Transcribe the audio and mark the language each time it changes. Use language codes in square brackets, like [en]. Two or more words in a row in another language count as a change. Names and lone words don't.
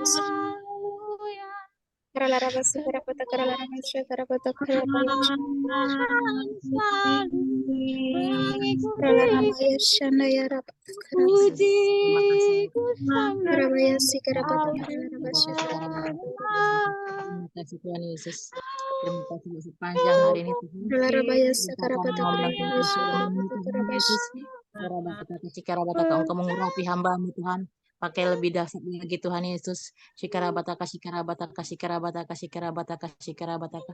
[id] Haleluya. karalarabas sikarapata karalarabaya sikarapata karabaya Tuhan selalu mengikuti karalarabaya shana ya rabata pujiku sampai karabaya sikarapata akhir karalarabaya Terima kasih Tuhan Yesus. Terima kasih untuk sepanjang hari ini Tuhan. karalarabaya Engkau sikarapata membantu karalarabaya Tuhan ini sikarapata Tuhan karabaya Yesus. Shikarabataka, Engkau mengurapi hamba-Mu Tuhan. Pakai lebih dahsyat lagi Tuhan Yesus. Shikarabataka, shikarabataka, shikarabataka, shikarabataka, shikarabataka.